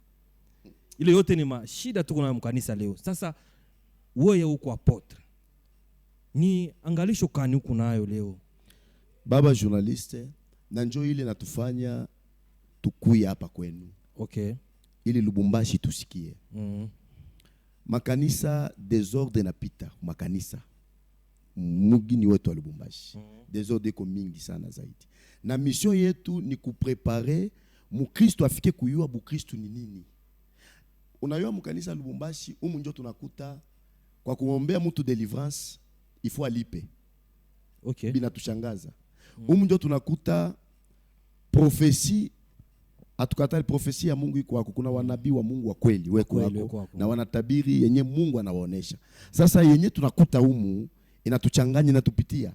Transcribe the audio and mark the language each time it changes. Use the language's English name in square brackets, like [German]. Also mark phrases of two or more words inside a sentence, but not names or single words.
[Swahili] Ile yote ni mashida tuko na mkanisa leo. Sasa wewe huko apotre, ni angalisho kani huko nayo leo? Baba journaliste, na njoo ile natufanya tukuya hapa kwenu. Okay. Ili Lubumbashi tusikie. Makanisa desordre na pita makanisa. Mugini wetu wa Lubumbashi. Desordre ko mingi sana zaidi. Na mission yetu ni kuprepare mukristo afike kuyua bukristo ni nini. Unayua mkanisa Lubumbashi njo tunakuta kwa kuombea mtu deliverance [French] il faut [Swahili] alipe. Okay. Bila tushangaza. Njo tunakuta prophecy atukatali profesia ya Mungu iko wako. Kuna wanabii wa Mungu wa kweli weko wako na wanatabiri yenye Mungu anawaonesha. Sasa yenye tunakuta humu inatuchanganya na tupitia.